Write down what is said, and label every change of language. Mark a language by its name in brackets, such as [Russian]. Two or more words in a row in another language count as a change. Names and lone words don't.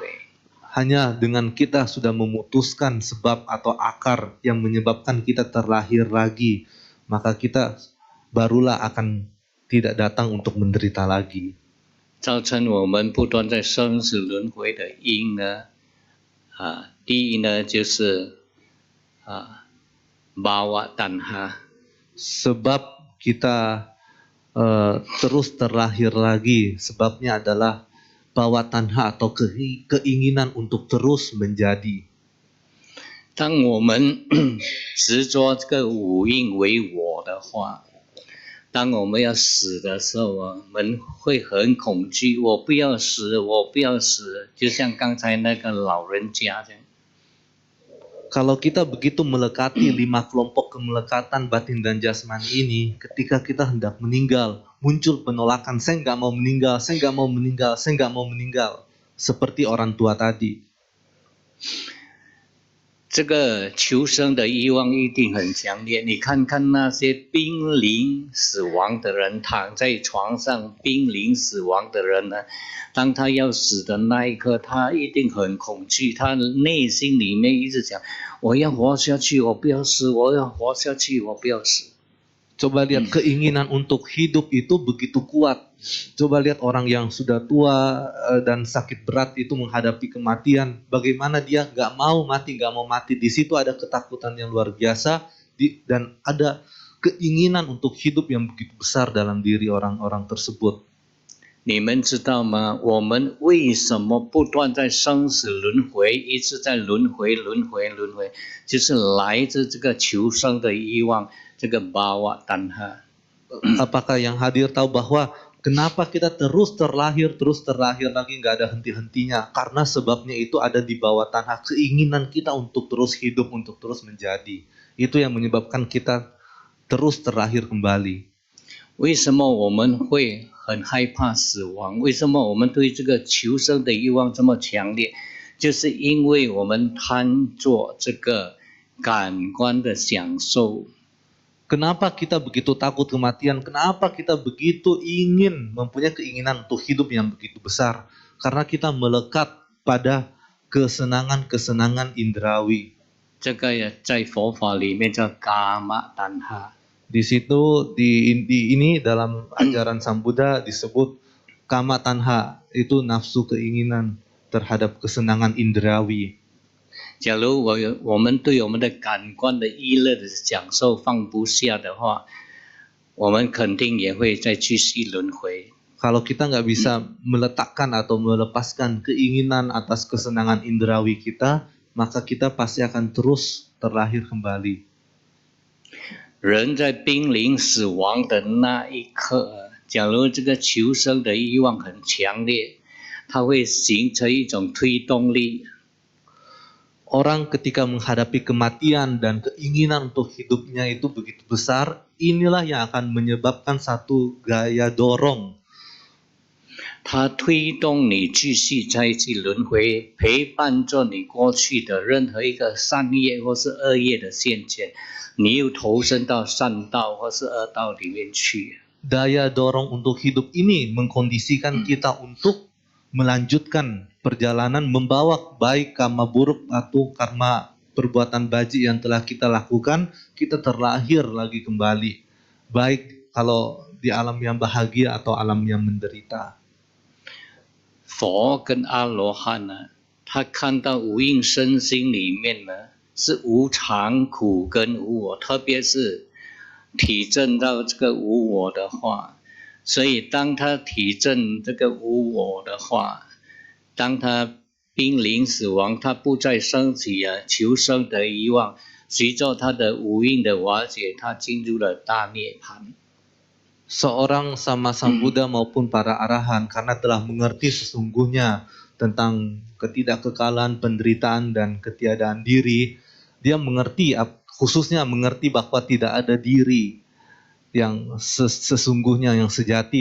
[Indonesian] Hanya dengan kita sudah memutuskan sebab atau akar yang menyebabkan kita terlahir lagi, maka kita barulah akan tidak datang untuk menderita lagi. [Chinese] 造成我们不断在生死轮回的因第一呢就是 [Pali] bawa tanha. [Indonesian] Sebab kita terus terlahir lagi, sebabnya adalah [Pali] bawa tanha [Indonesian] atau keinginan untuk terus menjadi. [Chinese] 当我们执着这个五蕴为我的话，当我们要死的时候我们会很恐惧，我不要死，我不要死，就像刚才那个老人家这样。 [Indonesian] Kalau kita begitu melekati 5 kelompok kemelekatan batin dan jasmani ini, ketika kita hendak meninggal, muncul penolakan, saya nggak mau meninggal, saya nggak mau meninggal, saya nggak mau meninggal. Seperti orang tua tadi. [Chinese] 这个求生的欲望一定很强烈。你看看那些濒临死亡的人，躺在床上濒临死亡的人当他要死的那一刻，他一定很恐惧，他内心里面一直想：我要活下去，我不要死；我要活下去，我不要死。 [Indonesian] Coba lihat keinginan untuk hidup itu begitu kuat. Coba lihat orang yang sudah tua dan sakit berat itu menghadapi kematian. Bagaimana dia nggak mau mati, nggak mau mati. Di situ ada ketakutan yang luar biasa dan ada keinginan untuk hidup yang begitu besar dalam diri orang-orang tersebut. [Chinese] 你们知道吗？我们为什么不断在生死轮回，一直在轮回，就是来自这个求生的欲望，这个 [Pali] bawa tanha。 [Indonesian] Apakah yang hadir tahu bahwa kenapa kita terus terlahir lagi nggak ada henti-hentinya? Karena sebabnya itu ada di bawah tanah keinginan kita untuk terus hidup, untuk terus menjadi. Itu yang menyebabkan kita terus terlahir kembali. [Chinese] 为什么我们会很害怕死亡？为什么我们对这个求生的欲望这么强烈？就是因为我们贪做这个感官的享受。 [Indonesian] Kenapa kita begitu takut kematian? Kenapa kita begitu ingin mempunyai keinginan untuk hidup yang begitu besar? Karena kita melekat pada kesenangan-kesenangan indrawi. [Chinese] 这个在佛法里面叫伽玛丹哈。 [Indonesian] Di situ di ini dalam ajaran Sang Buddha disebut [Pali] kama tanha, [Indonesian] itu nafsu keinginan terhadap kesenangan indrawi. [Chinese] 假如我们对我们的感官的娱乐的享受放不下的话，我们肯定也会再继续轮回。 [Indonesian] Kalau kita nggak bisa meletakkan atau melepaskan keinginan atas kesenangan indrawi kita, maka kita pasti akan terus terlahir kembali. [Chinese] 人在濒临死亡的那一刻，假如这个求生的欲望很强烈，它会形成一种推动力。 [Indonesian] Orang ketika menghadapi kematian dan keinginan untuk hidupnya itu begitu besar, inilah yang akan menyebabkan satu gaya dorong. [Chinese] 它推动你继续再去轮回，陪伴着你过去的任何一个善业或是恶业的现前，你又投身到善道或是恶道里面去。 [Indonesian] Daya dorong untuk hidup ini mengkondisikan kita untuk melanjutkan perjalanan membawa baik karma buruk atau karma perbuatan baji yang telah kita lakukan, kita terlahir lagi kembali. Baik kalau di alam yang bahagia atau alam yang menderita. [Chinese] 佛跟阿罗汉呢，他看到无印身心里面呢是无常、苦跟无我，特别是体证到这个无我的话，所以当他体证这个无我的话，当他濒临死亡，他不再升起求生的欲望，随着他的无印的瓦解，他进入了大涅槃。 [Indonesian] Seorang sama Sang Buddha maupun para arahan karena telah mengerti sesungguhnya tentang ketidakkekalan, penderitaan dan ketiadaan diri, dia mengerti, khususnya mengerti bahwa tidak ada diri yang sesungguhnya, yang sejati.